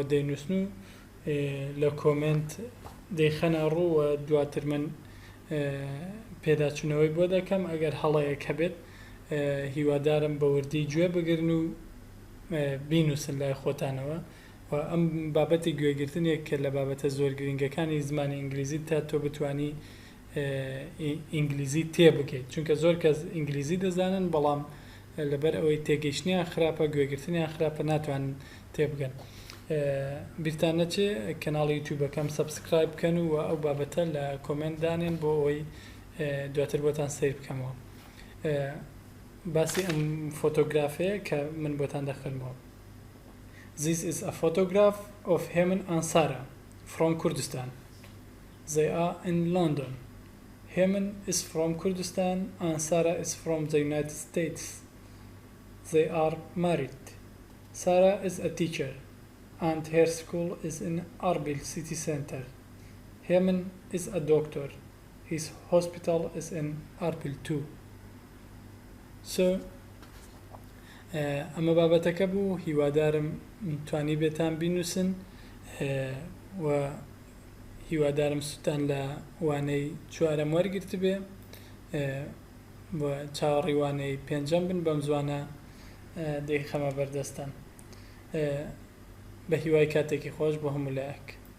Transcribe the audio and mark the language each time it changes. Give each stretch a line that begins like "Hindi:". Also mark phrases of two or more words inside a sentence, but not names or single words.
Central Kurdish: دەینووسن و لە کۆمنت دەیخەنە ڕوو و دواتر من پێداچوونەوەی بۆ دەکەم ئەگەر هەڵەیەک هەبێت هیوادارم بە وردی گوێ بگرن و بینووسن لای خۆتانەوە و ئەم بابەتی گوێگرتنێک کە لە بابەتە زۆر گرنگەکانی زمانی ئینگلیزی تا تۆ بتانی ئینگلیزی تێبگەیت چونکە زۆر کەس ئینگلیزی دەزانن بەڵام لەبەر ئەوەی تێگەیشتنیان خراپە گوێگرتنیان خراپە ناتوانن تێبگەن. بیرتان نەچێ کەناڵی یوتیوبەکەم سەبسکرایب بکەن و ئەو بابەتە لە کۆمنت دانێن بۆ ئەوەی دواتر بۆتان سیر بکەمەوە. باسی ئەم فۆتۆگرافەیە کە من بۆتان دەخەنمەوە.
English: This is a photograph of Hemen and Sara from Kurdistan. They are in London. Hemen is from Kurdistan and Sara is from the United States. They are married. Sara is a teacher and her school is in Arbil city center. Hemen is a doctor. His hospital is in Arbil too.
Central Kurdish: So ئەمە بابەتەکە بوو هیوادارم توانی بێتان بینوسن و هیوادارم سوتان لە وانەی چوارەم وەرگرت بێ و چاوەڕی وانەی پێنجەم بن بەم زوانە دەیخەمە بەردەستان بە هیوای کاتێکی خۆش بۆ هەموو لایەک.